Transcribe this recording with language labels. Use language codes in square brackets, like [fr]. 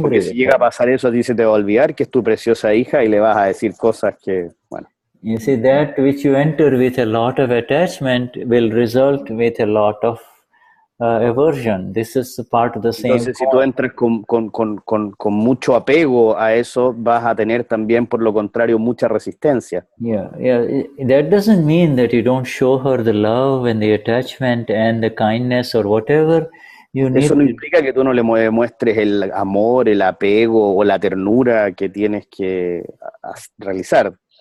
[es] Porque si llega a pasar eso, a ti se te va a olvidar que es tu preciosa hija y le vas a decir cosas que, bueno. [en] You see, that which you enter with a lot of attachment will result with a lot of aversion. This is part of the same [es] Entonces, si tú entras con mucho apego a eso, vas a tener también, por lo contrario, mucha resistencia. [en] Yeah. That doesn't mean that you don't show her the love and the attachment and the kindness or whatever. [es] Eso no implica que tú no le muestres el amor, el apego o la ternura que tienes que realizar.